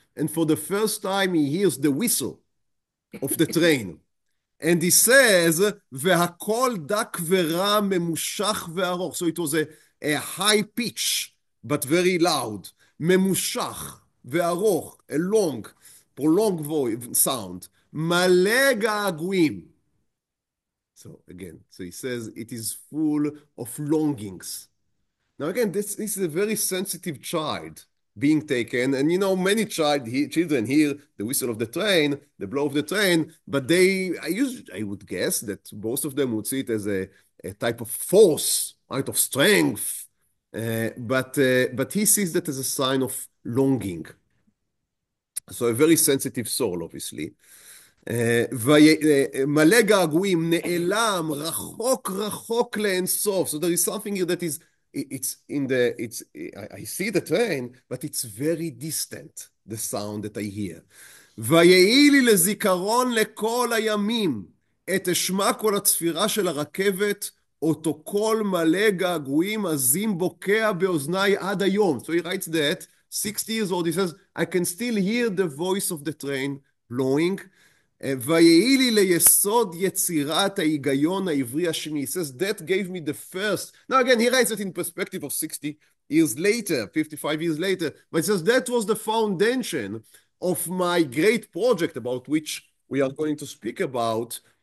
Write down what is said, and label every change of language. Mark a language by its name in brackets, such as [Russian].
[English] And for the first time, he hears the whistle of the train. And he says, [Hebrew] והכל דק ורע, ממושך וארוך. [English] So it was a high pitch, but very loud. [Hebrew] ממושך וארוך, [English] a long, prolonged sound. [Hebrew] מלא געגועים. [English] So again, so he says, it is full of longings. Now again, this is a very sensitive child being taken, and you know, many children hear the whistle of the train, the blow of the train, but I would guess that most of them would see it as a type of force, right, of strength, but he sees that as a sign of longing. So a very sensitive soul, obviously. [Hebrew] מלא געגועים, נעלם, רחוק לאין סוף. [English] So there is something here that is I see the train, but it's very distant, the sound that I hear. [Hebrew] ויהי לי לזיכרון לכל הימים, את אשמע כל הצפירה של הרכבת, אותו קול מלא געגועים עזים בוקע באוזניי עד היום. [English] So he writes that, 60 years old, he says, I can still hear the voice of the train blowing. [Hebrew] ויהי לי ליסוד יצירת ההיגיון העברי השני. [English] He says, that gave me the first. Now again, he writes it in perspective of 60 years later, 55 years later, but he says that was the foundation of my great project about which we are going to speak about.